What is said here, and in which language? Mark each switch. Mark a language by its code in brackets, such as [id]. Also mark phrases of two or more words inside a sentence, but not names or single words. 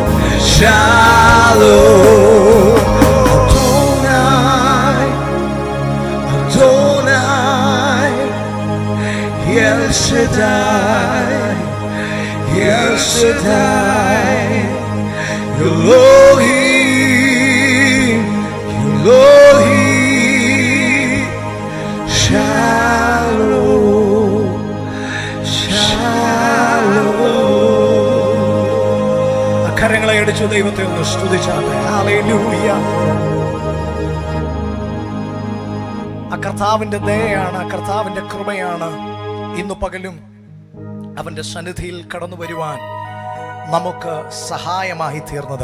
[he] שלום, אדוני, אדוני, אל שדי, אל שדי, אלוהים, אלוהים, שלום, שלום. [ml] അക്കരങ്ങളെ അടിച്ചു ദൈവത്തെ ഒന്ന് സ്തുതിച്ചാട്ടെ. ഹല്ലേലൂയ. ആ കർത്താവിന്റെ ദയയാണ്, ആ കർത്താവിന്റെ കൃപയാണ് ഇന്നു പകലും അവന്റെ സന്നിധിയിൽ കടന്നു വരുവാൻ നമുക്ക് സഹായമായി തീർന്നത്.